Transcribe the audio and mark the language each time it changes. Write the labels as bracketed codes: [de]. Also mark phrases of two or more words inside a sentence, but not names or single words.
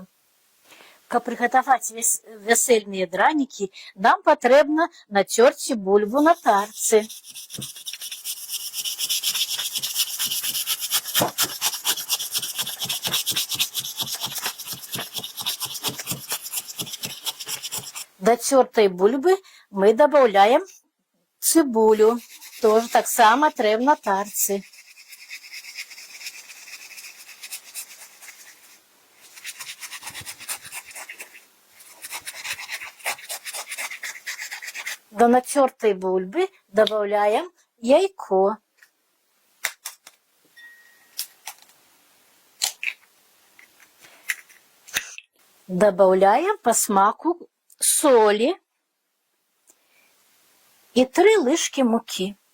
[be] Каб прыгатаваць вясельныя дранікі, нам патрэбна нацёрці бульбу на тарцы. До цёртай бульбы мы добавляем цыбулю. Тоже таксама трэба на тарцы. [ru] До натертой бульбы добавляем яйко. Добавляем по смаку соли и 3 ложки муки.